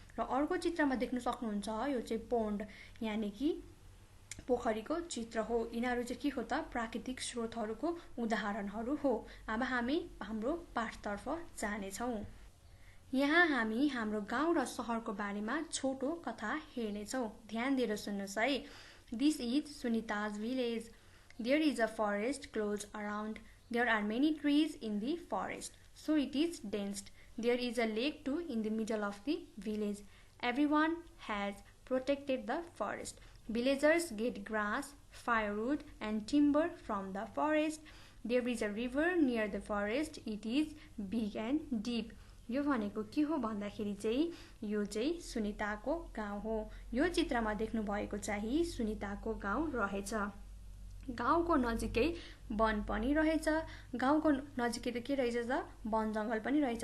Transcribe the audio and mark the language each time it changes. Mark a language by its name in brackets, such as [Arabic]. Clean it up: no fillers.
[Nepali] र अर्को चित्रमा देख्न सक्नुहुन्छ यो चाहिँ पोन्ड, यानी कि पोखरीको चित्र हो। यिनीहरू चाहिँ के हो त प्राकृतिक स्रोतहरूको उदाहरणहरू हो। अब हामी हाम्रो पाठतर्फ जानेछौं। यहाँ हामी हाम्रो गाउँ र शहरको बारेमा छोटो कथा हेर्नेछौं। ध्यान दिएर सुन्नुस् है। [English] This is Sunita's village. There is a forest close around. There are many trees in the forest, so it is dense. There is a lake too in the middle of the village. Everyone has protected the forest. Villagers get grass, firewood and timber from the forest. There is a river near the forest. It is big and deep. [Nepali] यो भनेको के हो भन्दाखेरि चाहिँ यो चाहिँ सुनिताको गाउँ हो। यो चित्रमा देख्नु भएको चाहिँ सुनिताको गाउँ रहेछ। गाउँको नजिकै वन पनि रहेछ। गाउँको नजिकै त के रहेछ त वन जंगल पनि रहेछ।